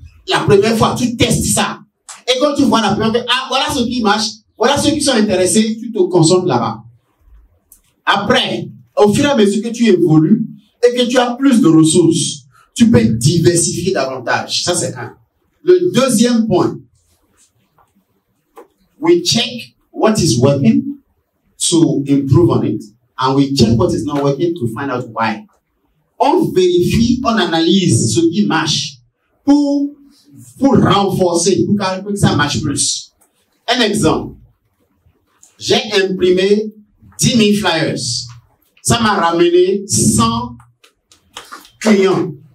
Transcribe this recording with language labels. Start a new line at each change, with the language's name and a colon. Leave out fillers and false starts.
French: La première fois, tu testes ça. Et quand tu vois la première fois, voilà ce qui marche, voilà ceux qui sont intéressés, tu te concentres là-bas. Après, au fur et à mesure que tu évolues et que tu as plus de ressources, tu peux diversifier davantage. Ça, c'est un. Le deuxième point,
English: we check what is working to improve on it, and we check what is not working to find out why.
French: On vérifie, on analyse ce qui marche pour renforcer, pour que ça marche plus. Un exemple. J'ai imprimé 10 000 flyers. Ça m'a ramené 100 clients.